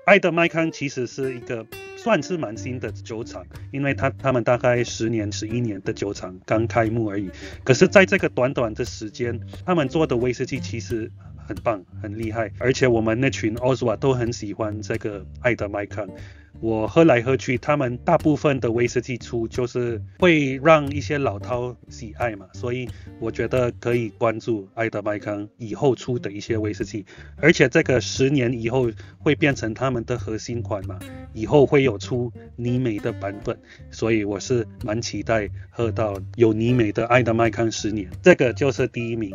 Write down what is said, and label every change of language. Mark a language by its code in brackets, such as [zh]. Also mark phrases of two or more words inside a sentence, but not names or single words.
[zh] 愛德麥康其實是一個算是蠻新的酒廠，因為他們大概10年、11年的酒廠剛開幕而已。可是在這個短短的時間，他們做的威士忌其實很棒，很厲害，而且我們那群 Oswald 都很喜歡這個愛德麥康。我喝來喝去，他們大部分的威士忌出就是會讓一些老饕喜愛嘛，所以我覺得可以關注愛德麥康以後出的一些威士忌，而且這個10年以後會變成他們的核心款嘛，以後會有出泥煤的版本，所以我是蠻期待喝到有泥煤的愛德麥康10年，這個就是第1名。